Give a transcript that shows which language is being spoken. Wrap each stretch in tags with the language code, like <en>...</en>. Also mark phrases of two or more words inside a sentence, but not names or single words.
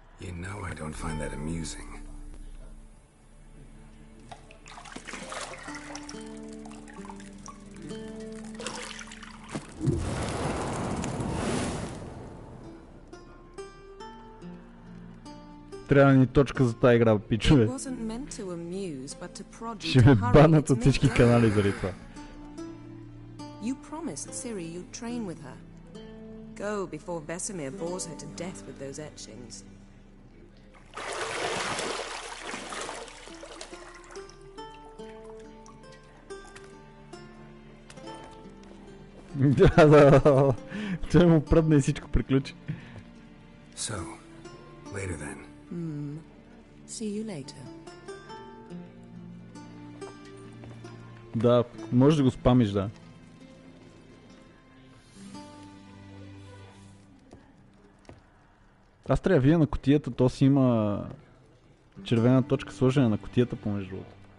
<en>You know I don't find that amusing.</en> <bg>Трябва ни точка за тази игра, пичове. Ще ме банат от всички канали заради това.</bg> <en>You promised Ciri you'd train with her. Go before Vesemir bores her to death with those etchings.</en> <bg>Да. Той му пръдна и всичко приключи.</bg> <en>So, later then. See you later.</en> <bg>Да, можеш да го спамиш, да. Аз трябва да видя на кутията, то си има червена точка сложена на кутията помежду другото.</bg>